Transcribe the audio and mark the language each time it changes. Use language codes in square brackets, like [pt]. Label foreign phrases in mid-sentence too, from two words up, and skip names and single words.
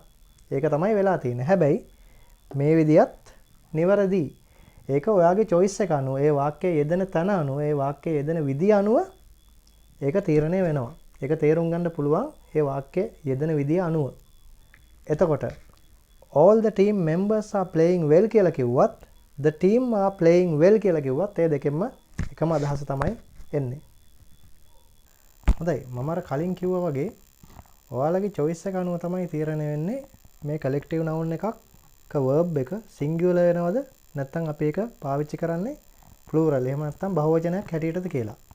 [si] ඒක තමයි වෙලා තියෙන්නේ. හැබැයි මේ විදියත් නිවැරදි. ඒක ඔයාගේ choice එක අනුව ඒ වාක්‍යයේ යෙදෙන තැන අනුව ඒ වාක්‍යයේ යෙදෙන විදිය අනුව ඒක තීරණය වෙනවා. ඒක තේරුම් ගන්න පුළුවන් ඒ වාක්‍යයේ යෙදෙන විදිය අනුව. එතකොට [en] all the team members are playing well [si] කියලා කිව්වත් [en] the team are playing well [si] කියලා කිව්වත් ඒ දෙකෙන්ම එකම අදහස තමයි එන්නේ. හොඳයි මම අර කලින් කිව්වා වගේ ඔයාලගේ choice එක අනුව තමයි තීරණය වෙන්නේ මේ [en] collective noun [si] එකක verb එක singular වෙනවද නැත්නම් අපි ඒක පාවිච්චි කරන්නේ plural එහෙම නැත්නම් බහුවචනයක් හැටියටද කියලා.